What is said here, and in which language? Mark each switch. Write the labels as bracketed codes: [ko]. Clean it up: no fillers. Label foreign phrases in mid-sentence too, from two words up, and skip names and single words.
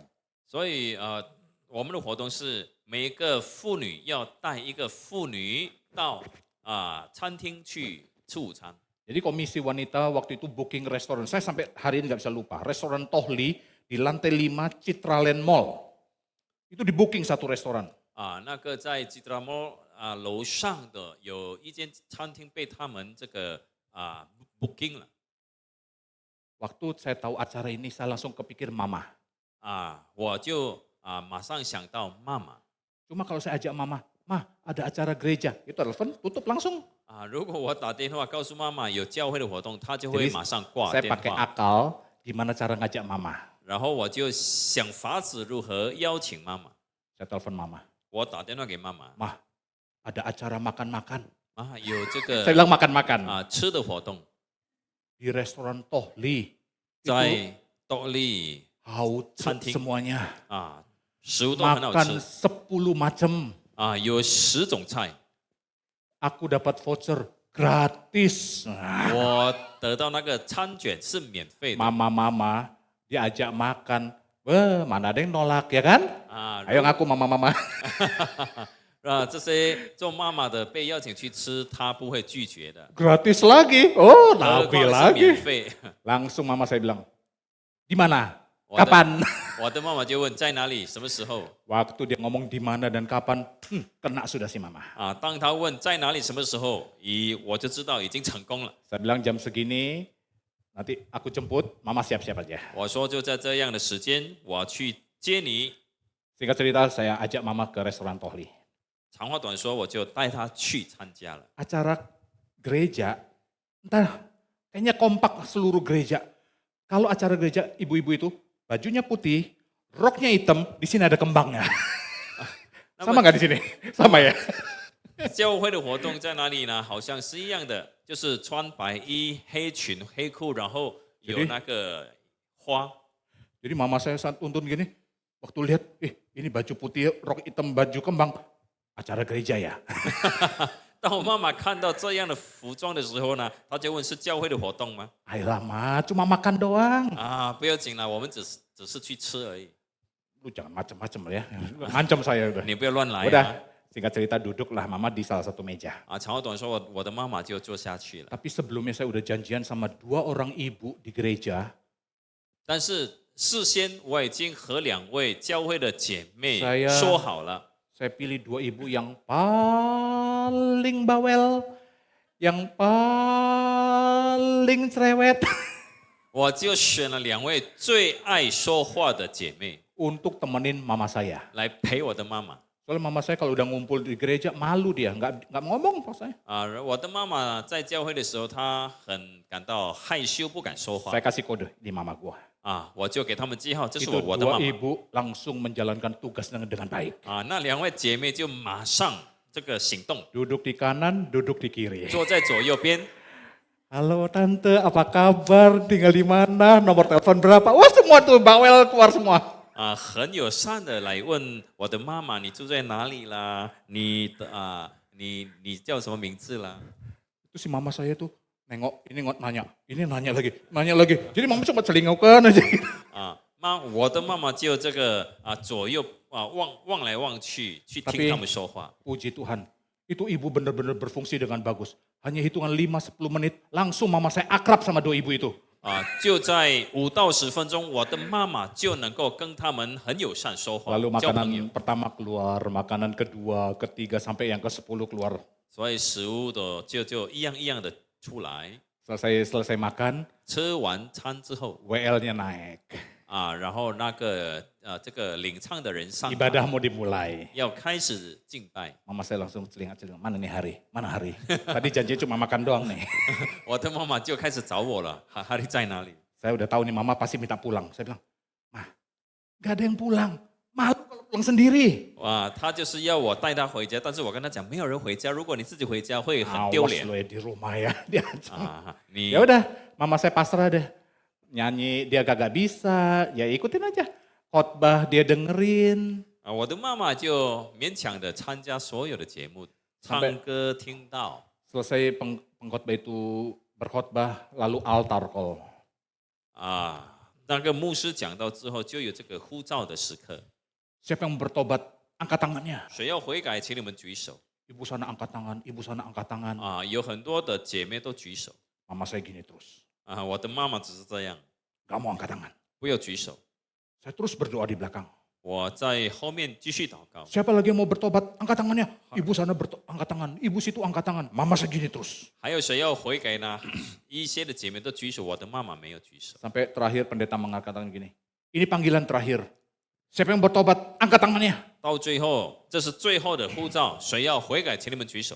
[zh] 所以我们的活动是每一个妇女要带一个妇女到餐厅去吃午餐。 [id] Jadi komisi wanita waktu itu booking restoran. Saya sampai hari ini nggak bisa lupa. Restoran Tohli di lantai 5 Citraland Mall. Itu di booking satu restoran. [zh] 那个在吉达摩楼上的有一间餐厅被他们这个booking 了。 [id] Waktu saya tahu acara ini saya langsung kepikir mama. [zh] 我就马上想到妈妈。 [id] Cuma kalau saya ajak mama, Ma, ada acara gereja. Itu telepon tutup langsung. [zh] 如果我打电话告诉妈妈有教会的活动，她就会 [id] Jadi [zh] 马上挂 [id] saya [zh] 电 [id] pakai [zh] 话。 [id] akal gimana cara ngajak mama. [zh] 然后我就想法子如何邀请妈妈。 [id] Saya telepon mama. [zh] 我打电话给妈妈， [id] Ma, ada acara makan-makan. [zh] 有这个 [id] Saya bilang makan-makan. [zh] 吃的活动， [id] Di restoran Tohli. Itu [zh] 在斗笠 haut 餐厅 [id] semuanya. [zh] 食物都很好 [id] Makan [zh] 吃 [id] 10 macam. [zh] 有10种菜， [id] Aku dapat voucher gratis. Nah, [zh] 我得到那个餐卷是免费的。 [id] mama-mama diajak makan. Wah, mana ada yang nolak ya kan? [zh] 啊， [id] Ayo ngaku mama-mama. [zh] 这些做妈妈的被邀请去吃，她不会拒绝的， [id] Gratis lagi. Oh, [zh] 何 nabi 况是免 [id] lagi. [zh] 费。 [id] Langsung mama saya bilang, di mana? Wadah. Kapan? [zh] 我的妈妈就问在哪里，什么时候 [id] Waktu dia ngomong di mana dan kapan, kena sudah si mama. [zh] 啊？当她问在哪里、什么时候，我就知道已经成功了。 [id] Saya bilang jam segini, nanti aku jemput, mama siap-siap aja. [zh] 我说就在这样的时间，我去接你。 [id] Singkat cerita, saya ajak mama ke restoran Tohli. [zh] 长话短说，我就带她去参加了。 [id] Acara gereja, entah kayaknya kompak seluruh gereja. Kalau acara gereja ibu-ibu itu bajunya putih, roknya hitam, di sini ada kembangnya. Sama nggak di sini? Sama ya. [zh] 教会的活动在哪里呢？好像是一样的，就是穿白衣、黑裙、黑裤，然后有那个花。 [id] Jadi mama saya saat tuntun gini, waktu lihat, ini baju putih, rok hitam, baju kembang, acara gereja ya. [zh] 当我妈妈看到这样的服装的时候呢，她就问：“是教会的活动吗 [id] Ayolah ma, cuma makan doang.？” [zh] 啊，不要紧了，我们只是去吃而已， [id] Lu jangan macem-macem ya, ngancam saya udah. [zh] 你不要乱来 [id] Udah, [zh] 啊！ [id] singkat cerita duduklah mama di salah satu meja. [zh] 啊，长话短说，我的妈妈就坐下去了。 [id] Tapi sebelumnya saya udah janjian sama 2 orang ibu di gereja. [zh] 但是事先我已经和2位教会的姐妹 [id] Saya- [zh] 说好了， [id] Saya pilih 2 ibu yang paling bawel, yang paling cerewet [zh] 我就选了2位最爱说话的姐妹 [id] untuk temenin mama saya. [zh] 来陪我的妈妈。 [id] Soalnya mama saya kalau udah ngumpul di gereja malu dia, nggak ngomong pas saya. [zh] 啊，我的妈妈在教会的时候，她很感到害羞，不敢说话 [id] Saya kasih kode di mama gua. [zh] 啊，我就给他们记号，这是 [id] Itu [zh] 我的 2 妈妈 [id] ibu langsung menjalankan tugas dengan baik. [zh] 啊。那2位姐妹就马上这个行动， [id] Duduk di kanan, duduk di kiri. [zh] 坐在左右边。 [id] Halo tante, apa kabar? Tinggal di mana? Nomor telepon berapa? Wah semua tuh bawel keluar semua. [zh] 啊，很友善的来问我的妈妈，你住在哪里啦？你的你叫什么名字啦？ [id] Itu si mama saya tuh nengok, ini nanya lagi. Jadi mama cuma celingukan aja. [zh] 啊，我的妈妈就这个左右望来望去，去 [id] Tapi- [zh] 听他们说话。 [id] Puji Tuhan, itu ibu benar-benar berfungsi dengan bagus. Hanya hitungan 5-10 menit, langsung mama saya akrab sama 2 ibu itu. [zh] 啊，就在5到10分钟，我的妈妈就能够跟他们很友善说话， [id] Lalu [zh] 交朋友。 [id] makanan pertama keluar, makanan kedua, ketiga, sampai yang ke-10 keluar. [zh] 所以食物的就一样一样的出来。 [id] Selesai makan, [zh] 吃完餐之后 [id] WL-nya naik. [zh] 啊，然后那个这个领唱的人上来 [id] Ibadah mau dimulai. [zh] 要开始敬拜， [id] Mama saya langsung celingat, mana nih hari? Mana hari? Tadi janjinya cuma makan doang nih. [zh] 我的妈妈就开始找我了，哈利在哪里？ [id] Saya udah tahu nih mama pasti minta pulang. Saya bilang, "Mah, gak ada yang pulang. Malu kalau pulang sendiri." [zh] 哇，她就是要我带她回家，但是我跟她讲，没有人回家，如果你自己回家会很丢 [id] Awas [zh] 脸 [id] lo ya di rumah ya. Diancam. [zh] 啊。你 [id] Ya udah, mama saya pasrah deh. Nyanyi dia kagak bisa, ya ikutin aja. Khotbah dia dengerin. [zh] 啊，我的妈妈就勉强的参加所有的节目，唱 [id] Sampai- [zh] 歌听到 [id] Selesai pengkhotbah itu berkhotbah, lalu altar call. [zh] 啊，那个牧师讲到之后，就有这个呼召的时刻， [id] Siapa yang bertobat, angkat tangannya. [zh] 谁要悔改，请你们举手 [id] Ibu sana angkat tangan, ibu sana angkat tangan. [zh] 啊！有很多的姐妹都举手 [id] Mama saya gini terus, [zh] 啊，我的妈妈只是这样， [id] gak mau angkat tangan. [zh] 不要举手， [id] Saya terus berdoa di belakang. [zh] 我在后面继续祷告。 [id] Siapa lagi yang mau bertobat, angkat tangannya. Ibu sana angkat tangan, ibu situ angkat tangan. Mama saya gini terus. [zh] 还有谁要悔改呢？一些的姐妹都举手，我的妈妈没有举手。 [id] Sampai terakhir pendeta mengangkat tangan gini. Ini panggilan terakhir. Siapa yang bertobat, angkat tangannya. [zh] 到最后，这是最后的呼召，谁要悔改，请你们举手。